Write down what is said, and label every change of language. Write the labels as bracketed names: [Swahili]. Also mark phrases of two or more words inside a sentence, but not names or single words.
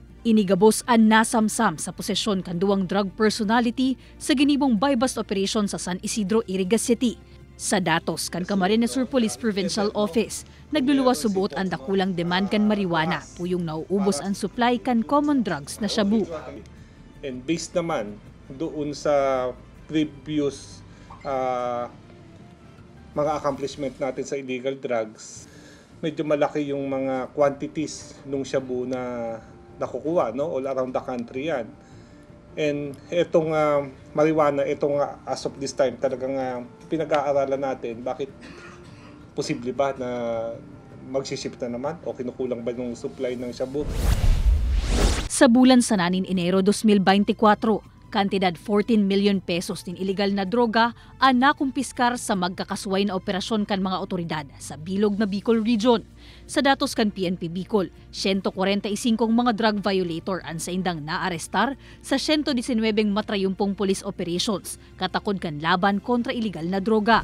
[Bikol] Inigabos an nasamsam sa posesyon kan duwang [English] drug personality [Bikol] sa ginibong [English] buy-bust operation [Bikol] sa San Isidro, Iriga City. Sa datos kan Camarines Sur Police Provincial Office, nagluluwas subuot ang dakulang demand kan marijuana, puyong nauubos ang supply kan [English] common drugs [Bikol] na shabu. [English] And based [Filipino] naman doon sa previous mga accomplishment natin sa [English] illegal drugs, [Filipino] medyo malaki yung mga quantities nung shabu na nakukuha, no? [English] All around the country yan. [Filipino] And itong marijuana, itong [English] as of this time [Filipino] talagang pinag-aaralan natin, bakit posible ba na magsiship na naman o kinukulang ba yung supply ng shabu? [Bikol] Sa bulan sa nanin Enero 2024, kantidad 14 million pesos din illegal na droga ang nakumpiskar sa magkakasuway na operasyon kan mga otoridad sa bilog na Bicol Region. Sa datos kan PNP Bicol, 145 mga [English] drug violator [Bikol] ang sa indang naarestar sa 119 matrayumpong [English] police operations [Bikol] katakod kan laban kontra illegal na droga.